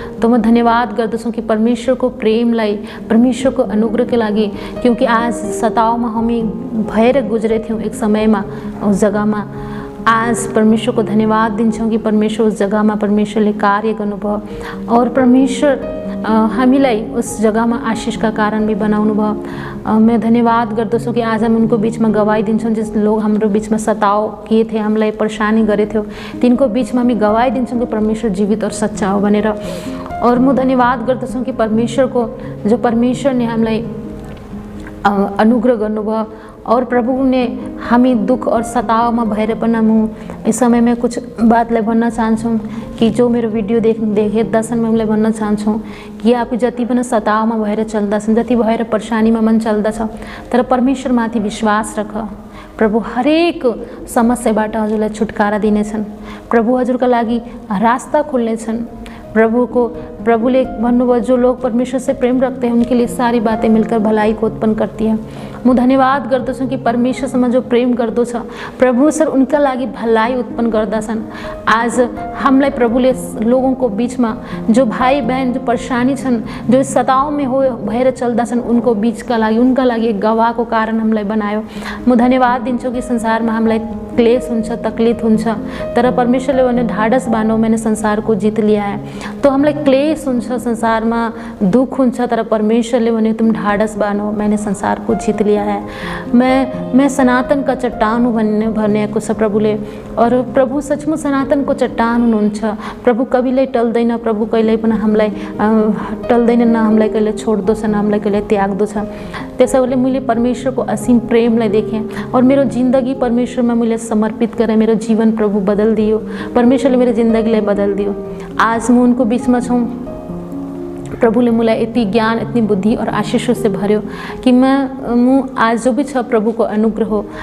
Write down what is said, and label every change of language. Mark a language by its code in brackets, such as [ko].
[ne] तो मैं धन्यवाद गर्दछु कि परमेश्वरको प्रेमलाई, परमेश्वरको अनुग्रहको लागि, क्योंकि आज सतावमा हामी भएर गुजरे थियौँ एक समयमा उस जग्गामा। आज परमेश्वरको धन्यवाद दिन्छौँ कि परमेश्वर उस जग्गामा परमेश्वरले कार्य गर्नुभयो और परमेश्वर हामीलाई उस जग्गामा आशिषका कारण भी बनाउनु भयो। मैं धन्यवाद गर्दछु कि [hi] आज हम उनको बीच में [ne] गवाही दिन्छौँ। [hi] जिस लोग [ne] हाम्रो बीच में [hi] सताव किए थे, [ne] हामीलाई परेशानी गरे थियो, तिनको बीच में हामी गवाही दिन्छौँ कि परमेश्वर जीवित और सच्चा हो भनेर। और म धन्यवाद गर्दछु कि परमेश्वरको जो परमेश्वर ने हामीलाई अनुग्रह गर्नुभयो और प्रभु ने हामी दुख और सताव में भएर पनि म [hi] इस समय में कुछ [ne] बातलाई भन्न चाहन्छु कि जो मेरो भिडियो हेर्दछन् म उनलाई भन्न चाहन्छु कि आप जति पनि सतावमा भएर चल्दछन्, जति भएर परेशानीमा मन चल्दछ, तर परमेश्वरमाथि विश्वास राख। प्रभु हरेक समस्याबाट हजुरलाई छुटकारा दिनेछन्। प्रभु हजुरका लागि रास्ता खोल्नेछन्। प्रभुले भन्नुभयो [hi] जो लोग परमेश्वर से प्रेम रखते हैं उनके लिए सारी बातें मिलकर भलाई को उत्पन्न करती है। [ne] म धन्यवाद गर्दछु कि परमेश्वरसँग जो प्रेम गर्दो छ प्रभु सर उनका लागि भलाई उत्पन्न गर्दछन्। आज हामीलाई प्रभुले [hi] लोगों को बीच में [ne] जो भाई बहन जो परेशानी छन्, जो सताव में हो भएर चल्दछन्, उनको बीचका लागि उनका लागि एक गवाहको कारण हामीलाई बनायो। म धन्यवाद दिन्छु कि संसारमा हामीलाई क्लेश हुन्छ, तकलीफ हुन्छ, तर परमेश्वरले भने ढाडस बानो, [hi] मैंने संसार को जीत लिया है। [ne] तो हामीलाई क्लेश हुन्छ, संसारमा दुख हुन्छ, तर परमेश्वरले भने तुम ढाडस बानो, [hi] मैंने संसार को जीत लिया है। मैं सनातन का चट्टान हूँ [ne] भनेको छ प्रभुले। और प्रभु सचमुच सनातनको चट्टान हुनुहुन्छ। प्रभु कहिल्यै टल्दैन, प्रभु कहिल्यै पनि हामीलाई टल्दैन, न हामीलाई कहिले छोड्दो छ, न हामीलाई कहिले त्याग्दो छ। त्यसैले मैले परमेश्वरको असीम प्रेमलाई देखेँ और मेरो जिन्दगी परमेश्वरमा मैले समर्पित गरेँ। मेरो जीवन प्रभु बदल दियो, परमेश्वरले मेरो जिन्दगीलाई बदल दियो। आज म उनको बीचमा छौँ। प्रभुले मलाई यति ज्ञान, [hi] इतनी बुद्धि और आशीषों से [ne] भर्यो कि [hi] मैं आज जो भी [ne] छ प्रभु को अनुग्रह हो।